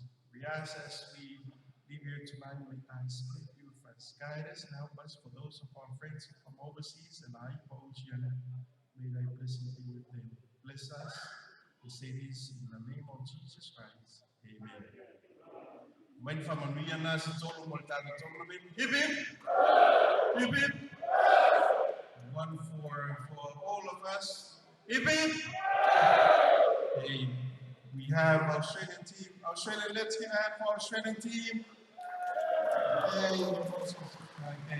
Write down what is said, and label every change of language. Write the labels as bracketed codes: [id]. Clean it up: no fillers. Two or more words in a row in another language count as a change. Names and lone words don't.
[en] We ask as we leave here tonight, may Thy Spirit be with us, guide us and help us for those of our friends from overseas and I for Oceania. May Thy blessing be with them. Bless us. We say this in the name of Jesus Christ. Amen. When from Oceania, si tolo mo tayo tournament. Hip hip. Hip hip. One for all of us. Hip hip. Hey, we have Australian team. Australian, let's get out for Australian team. Hey, okay.